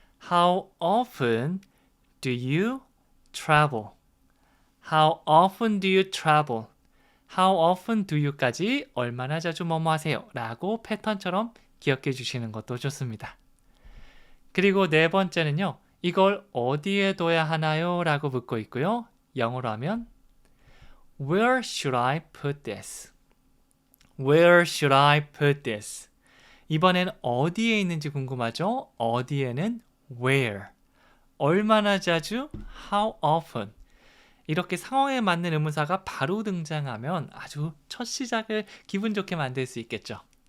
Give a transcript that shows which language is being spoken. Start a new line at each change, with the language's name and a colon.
English: How often do you travel? How often do you travel? How often do you까지
Korean: 얼마나 자주 뭐뭐 하세요? 라고 패턴처럼 기억해 주시는 것도 좋습니다. 그리고 네 번째는요. 이걸 어디에 둬야 하나요? 라고 묻고 있고요. 영어로 하면
English: Where should I put this? Where should I put this?
Korean: 이번엔 어디에 있는지 궁금하죠? 어디에는 where. 얼마나 자주? How often. 이렇게 상황에 맞는 의문사가 바로 등장하면 아주 첫 시작을 기분 좋게 만들 수 있겠죠.